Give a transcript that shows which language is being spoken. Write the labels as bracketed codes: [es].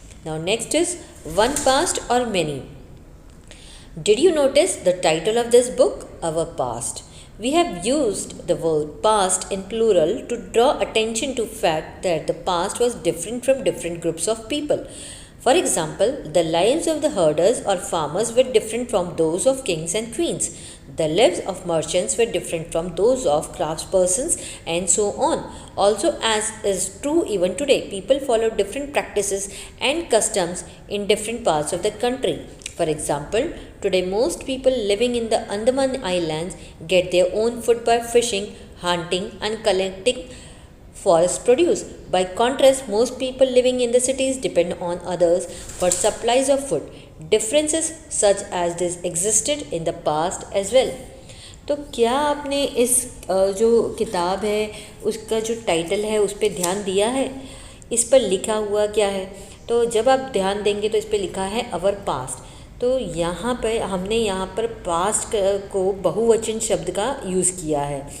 [en] Now next is one past or many. Did you notice the title of this book? Our Past. We have used the word past in plural to draw attention to fact that the past was different from different groups of people. For example, the lives of the herders or farmers were different from those of kings and queens. The lives of merchants were different from those of craftspersons and so on. Also, as is true even today, people follow different practices and customs in different parts of the country. For example, today most people living in the Andaman Islands get their own food by fishing, hunting and collecting forest produce. By contrast, most people living in the cities depend on others for supplies of food. Differences such as this existed in the past as well. [hi] तो क्या आपने इस जो किताब है उसका जो title है उस पर ध्यान दिया है? इस पर लिखा हुआ क्या है? तो जब आप ध्यान देंगे तो इस पर लिखा है अवर पास्ट। तो यहाँ पर हमने यहाँ पर पास्ट को बहुवचन शब्द का यूज़ किया है।